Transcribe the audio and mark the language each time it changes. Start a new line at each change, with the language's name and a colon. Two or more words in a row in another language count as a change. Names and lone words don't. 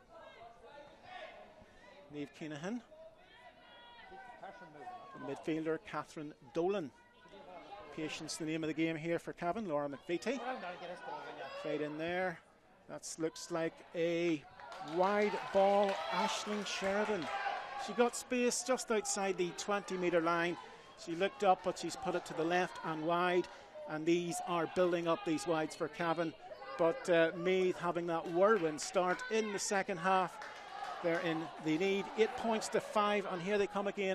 English: Niamh Keenahan. Midfielder Catherine Dolan. Patience, the name of the game here for Cavan. Laura McVitie played in there. That looks like a wide ball. Aisling Sheridan. She got space just outside the 20-metre line. She looked up, but she's put it to the left and wide. And these are building up these wides for Cavan. But Meath having that whirlwind start in the second half. They're in the lead, 8 points to 5, and here they come again.